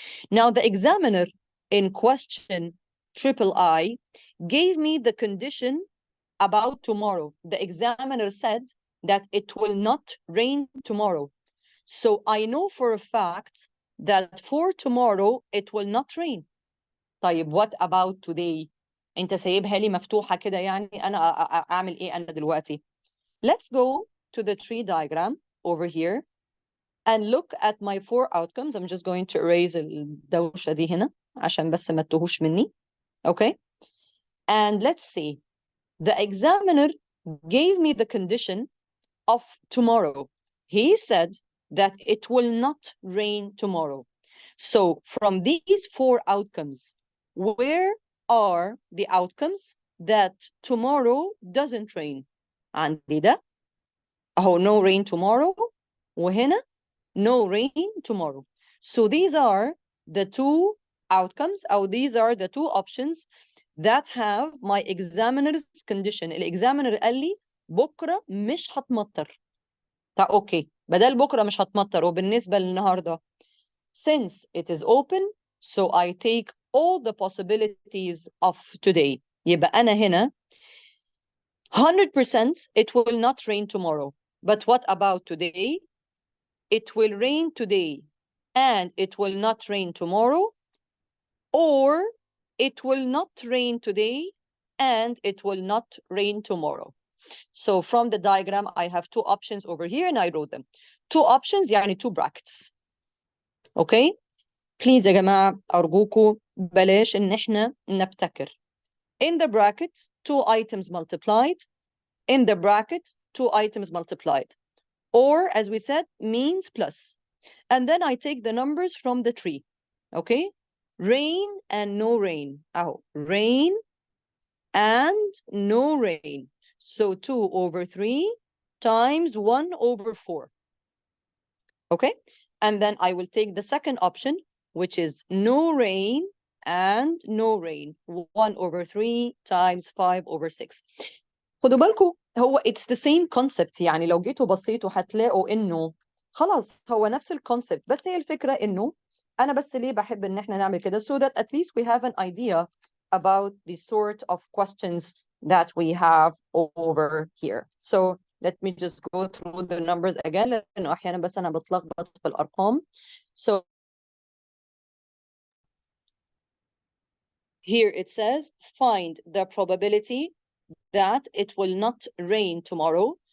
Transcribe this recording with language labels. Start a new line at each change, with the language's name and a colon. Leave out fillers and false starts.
English: Now, the examiner in question III gave me the condition about tomorrow. The examiner said that it will not rain tomorrow. So I know for a fact that for tomorrow it will not rain. طيب, what about today?
Arabic: انت سايبها لي مفتوحة كده, يعني أنا أعمل إيه أنا دلوقتي?
English: Let's go to the tree diagram over here and look at my 4 outcomes. I'm just going to erase
Arabic: الدوشة دي هنا عشان بس ما تتوهوش مني.
English: Okay? And let's see. The examiner gave me the condition of tomorrow. He said that it will not rain tomorrow. So from these 4 outcomes, where are the outcomes that tomorrow doesn't rain?
Arabic: عندي ده أهو
English: no rain tomorrow,
Arabic: وهنا
English: no rain tomorrow. So these are the 2 outcomes, or these are the 2 options that have my examiner's condition.
Arabic: الexaminer قال لي بكرة مش هتمطر. اوكي, بدل بكرة مش هتمطر وبالنسبة للنهاردة,
English: since it is open, so I take all the possibilities of today.
Arabic: يبقى أنا هنا
English: 100% it will not rain tomorrow. But what about today? It will rain today and it will not rain tomorrow, or it will not rain today and it will not rain tomorrow. So from the diagram, I have 2 options over here and I wrote them. 2 options يعني 2 brackets. Okay?
Arabic: Please يا جماعة أرجوكوا بلاش إن إحنا نبتكر.
English: In the bracket, 2 items multiplied. In the bracket, 2 items multiplied. Or, as we said, means plus. And then I take the numbers from the tree. Okay? Rain and no rain. Oh, rain and no rain. So 2/3 times 1/4. Okay? And then I will take the second option, which is no rain and no rain. 1/3 times 5/6.
Arabic: خدوا بالكم, هو
English: it's the same concept.
Arabic: يعني لو جيتوا بصيتوا هتلاقوا انه خلاص هو نفس الكونسبت, بس هي الفكرة انه انا بس ليه بحب ان احنا نعمل كده,
English: so that at least we have an idea about the sort of questions that we have over here. So let me just go through the numbers again,
Arabic: لانه احيانا بس انا بتلخبط في الارقام.
English: So here it says find the probability that it will not rain tomorrow.